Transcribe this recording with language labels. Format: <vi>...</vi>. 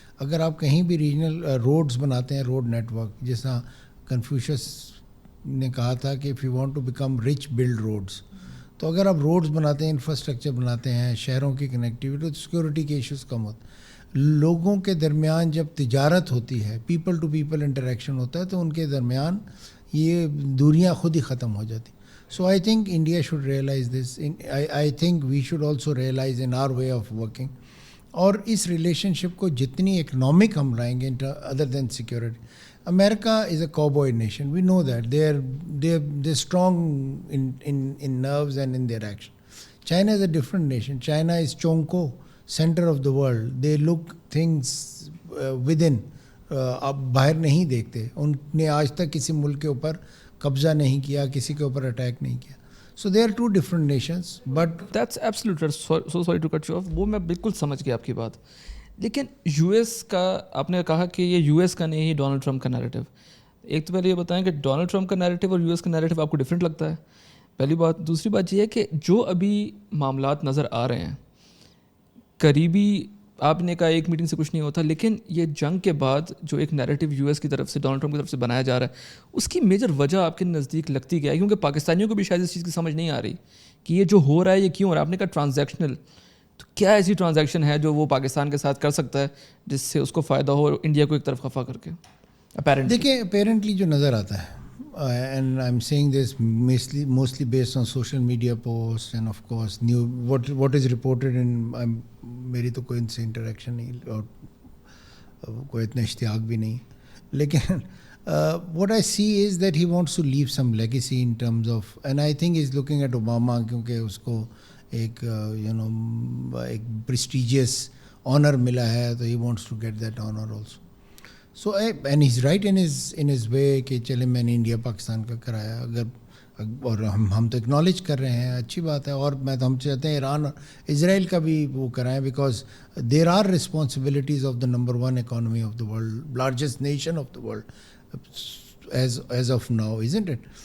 <ur>اگر آپ کہیں بھی ریجنل روڈز بناتے ہیں, روڈ نیٹ ورک, جس طرح کنفیوشس نے کہا تھا کہ</ur> <en>if you want to become rich build roads,</en> <ur>تو اگر آپ روڈز بناتے ہیں, انفراسٹرکچر بناتے ہیں, شہروں کی کنیکٹیوٹی, تو سیکورٹی کے ایشوز کم ہوتے ہیں. لوگوں کے درمیان جب تجارت ہوتی ہے, پیپل ٹو پیپل انٹریکشن ہوتا ہے, تو ان کے درمیان یہ دوریاں خود ہی ختم ہو جاتی.</ur> <en>So I think India should realize this. I think we should also realize in our way of working.</en> <ur>اور اس ریلیشن شپ کو جتنی اکنامک ہم لائیں گے other then security.</ur> <en>America is a cowboy nation. We know that. They're strong in nerves and in their action. China is a different nation. China is Chonko, center of the world. They look things within.</en> <ur>اب باہر نہیں دیکھتے. ان نے آج تک کسی ملک کے اوپر قبضہ نہیں کیا, کسی کے اوپر اٹیک نہیں کیا.</ur> <en>So they are two different nations, but that's absolute. So sorry to cut you off,</en> <ur>وہ میں بالکل سمجھ گیا آپ کی بات. لیکن یو ایس کا آپ نے کہا کہ یہ یو ایس کا نہیں ہی ڈونلڈ ٹرمپ کا نیریٹو. ایک تو پہلے یہ بتائیں کہ ڈونلڈ ٹرمپ کا نیریٹو اور یو ایس کا نیریٹو آپ کو ڈفرینٹ لگتا ہے, پہلی بات. دوسری بات یہ ہے کہ جو ابھی معاملات نظر آ رہے ہیں قریبی, آپ نے کہا ایک میٹنگ سے کچھ نہیں ہوتا, لیکن یہ جنگ کے بعد جو ایک نیریٹو یو ایس کی طرف سے, ڈونلڈ ٹرمپ کی طرف سے بنایا جا رہا ہے, اس کی میجر وجہ آپ کے نزدیک لگتی کیا ہے؟ کیونکہ پاکستانیوں کو بھی شاید اس چیز کی سمجھ نہیں آ رہی کہ یہ جو ہو رہا ہے یہ کیوں ہو رہا ہے. آپ نے کہا ٹرانزیکشنل, تو کیا ایسی ٹرانزیکشن ہے جو وہ پاکستان کے ساتھ کر سکتا ہے جس سے اس کو فائدہ ہو, انڈیا کو ایک طرف خفا کر کے؟ دیکھیں, اپیرنٹلی جو نظر آتا ہے,</ur> <en>and I'm saying this mostly based on social media posts and of course what is reported in</en> <ur>میری تو کوئی ان سے انٹریکشن نہیں اور کوئی اتنا اشتیاق بھی نہیں,</ur> <en>لیکن what I see is that he wants to leave some legacy in terms of, and I think he's looking at Obama</en> <ur>کیونکہ اس کو ایک ایک</ur> <en>prestigious honor ملا ہے, تو he wants to get that honor also. So and is right in his way</en> <ur>کہ چلے میں نے انڈیا پاکستان کا کرایا اگر اور ہم تو اکنالج کر رہے ہیں, اچھی بات ہے. اور میں تو ہم چاہتے ہیں ایران اور اسرائیل کا بھی وہ کرائیں,</ur> <en>Because there are responsibilities of the number 1 economy of the world, largest nation of the world as of now, isn't it.</en>